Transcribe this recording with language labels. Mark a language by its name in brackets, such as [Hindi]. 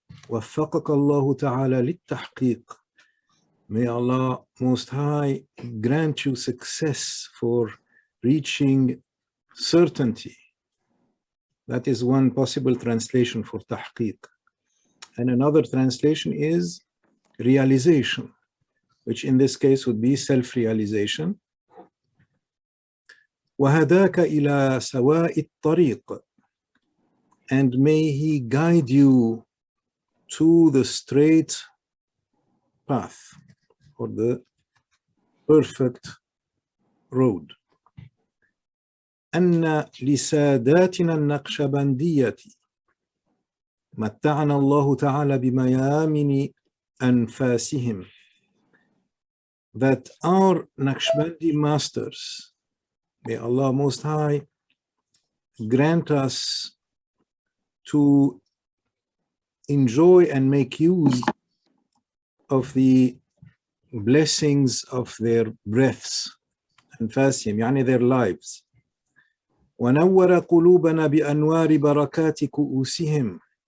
[Arabic] وفقك الله تعالى للتحقيق. [English] May Allah Most High grant you success for reaching certainty. That is one possible translation for tahqiq. And another translation is realization, which in this case would be self-realization. [Arabic] وهداك إلى سواء الطريق. [English] And may He guide you to the straight path or the perfect road. [Arabic] أن لساداتنا النقشبندية متعنا الله تعالى بميامن أنفاسهم. [English] That our Naqshbandi masters, may Allah Most High grant us to enjoy and make use of the blessings of their breaths, [Arabic] أنفاسهم, يعني [English] their lives. [Arabic] ونور قلوبنا بأنوار بركات كؤوسهم.